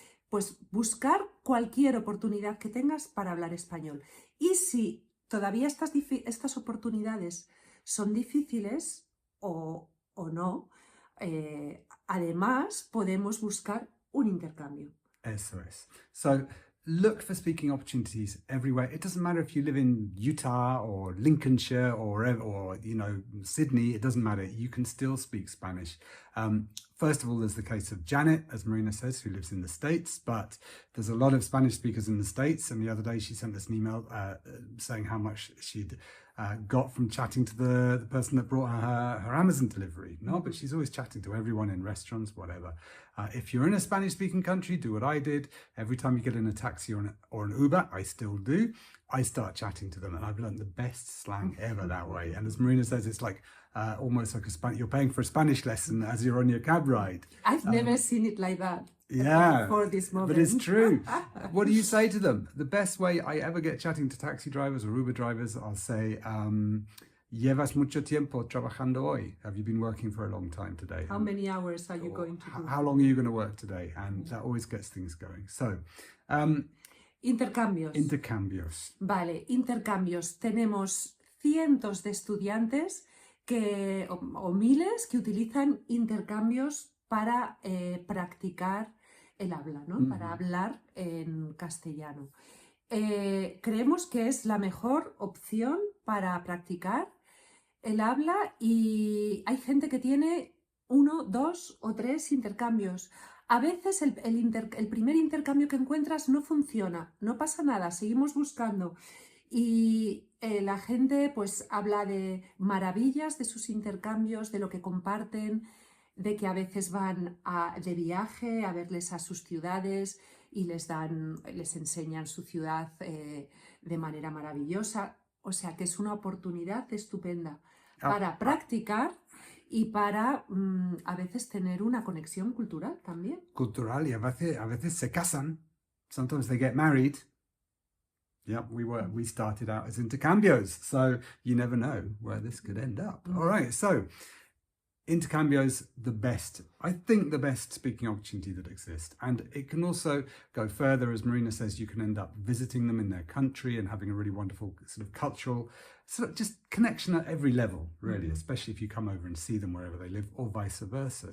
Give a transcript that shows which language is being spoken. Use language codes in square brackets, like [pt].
[es] Pues buscar cualquier oportunidad que tengas para hablar español. Y si todavía estas oportunidades son difíciles o no, además podemos buscar un intercambio. Eso es. [en] So, look for speaking opportunities everywhere. It doesn't matter if you live in Utah or Lincolnshire or Sydney. It doesn't matter. You can still speak Spanish. First of all, there's the case of Janet, as Marina says, who lives in the States, but there's a lot of Spanish speakers in the States. And the other day she sent us an email saying how much she'd got from chatting to the person that brought her Amazon delivery. No, but she's always chatting to everyone in restaurants, whatever. If you're in a Spanish-speaking country, do what I did. Every time you get in a taxi or an Uber, I still do, I start chatting to them, and I've learned the best slang ever that way. And as Marina says, it's like almost like you're paying for a Spanish lesson as you're on your cab ride. I've never seen it like that. Yeah, before this moment. But it's true. What do you say to them? The best way I ever get chatting to taxi drivers or Uber drivers, I'll say, [es] ¿Llevas mucho tiempo trabajando hoy? [en] Have you been working for a long time today? How many hours are you going to do? How long are you going to work today? And that always gets things going. So, [es] intercambios. Intercambios. Vale, intercambios. Tenemos cientos de estudiantes o miles que utilizan intercambios para practicar el habla, ¿no? Para hablar en castellano. Creemos que es la mejor opción para practicar el habla y hay gente que tiene 1, 2 o 3 intercambios. A veces el primer intercambio que encuentras no funciona, no pasa nada, seguimos buscando. Y la gente pues habla de maravillas de sus intercambios, de lo que comparten, de que a veces van de viaje a verles a sus ciudades y les enseñan su ciudad de manera maravillosa. O sea que es una oportunidad estupenda para practicar y para a veces tener una conexión cultural también. Cultural, y a veces se casan. [en] Sometimes they get married. Yeah, we started out as intercambios, so you never know where this could end up. All right, so intercambios, I think the best speaking opportunity that exists. And it can also go further, as Marina says, you can end up visiting them in their country and having a really wonderful sort of cultural, sort of just connection at every level, really, especially if you come over and see them wherever they live or vice versa.